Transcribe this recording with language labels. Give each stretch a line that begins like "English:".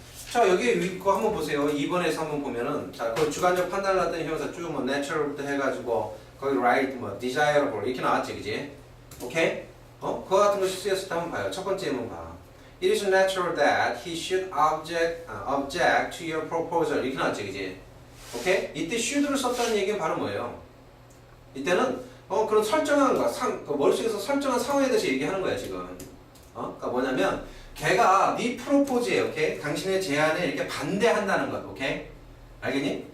Korean: 자, 여기 위 거 한번 보세요. 2번에서 한번 보면은, 자, 그 주관적 판단을 나타낸 형용사 쭉 natural부터 해가지고, 거기 right, desirable, 이렇게 나왔지, 그지? 오케이? 그거 같은 거 쓰였을 때 한번 봐요. 첫 번째 한번 봐.
English: It is natural that he should object to your proposal.
Korean: 이렇게 나왔지, 그지? 오케이? 이때 should를 썼다는 얘기는 바로 뭐예요? 이때는, 그런 설정한 거, 머릿속에서 설정한 상황에 대해서 얘기하는 거야, 지금. 그러니까 뭐냐면, 걔가 네 프로포즈에, 오케이? 당신의 제안에 이렇게 반대한다는 것, 오케이? 알겠니?